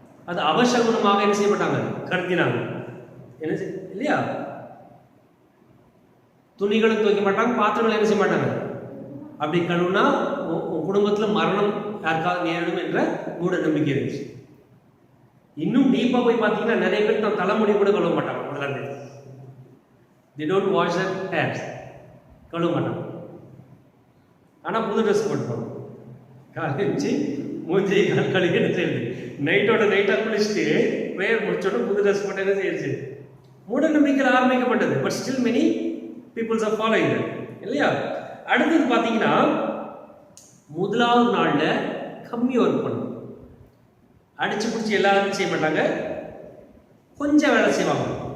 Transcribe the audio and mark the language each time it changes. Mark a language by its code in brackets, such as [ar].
[ta] அது அவசகுணமாக என்ன செய்ய மாட்டாங்க, கருத்தினாங்க. என்ன இல்லையா, துணிகளும் துவைக்க மாட்டாங்க, பாத்திரங்கள் என்ன செய்ய மாட்டாங்க. அப்படி கழுவுனா குடும்பத்தில் மரணம் யாருக்காவது நேரிடும் என்ற மூட நம்பிக்கை இருந்துச்சு. இன்னும் டீப்பா போய் பார்த்தீங்கன்னா, நிறைய பேர் தான் தலைமுடி கூட கழுவ மாட்டாங்க. 1ஆம் தேதி [en] they don't wash their hairs, [ta] கழுவ மாட்டாங்க. ஆனால் புது ட்ரெஸ் போட்டுப்பாங்க. காலேஜ் மூஞ்சி கால் கழுவி என்ன செய்யுது, நைட்டாக குளிச்சுட்டு பிரேயர் முடிச்சோட புது ட்ரெஸ் போட்டு என்ன செய்யுது. மூட நம்பிக்கையில் ஆரம்பிக்கப்பட்டது. [en] but still many peoples are following that, [ta] இல்லையா. அடுத்தது பார்த்தீங்கன்னா, 1வது நாளில் கம்மி ஒர்க் பண்ணும், அடிச்சு பிடிச்சி எல்லாரும் செய்ய மாட்டாங்க, கொஞ்சம் வேலை செய்வாங்க.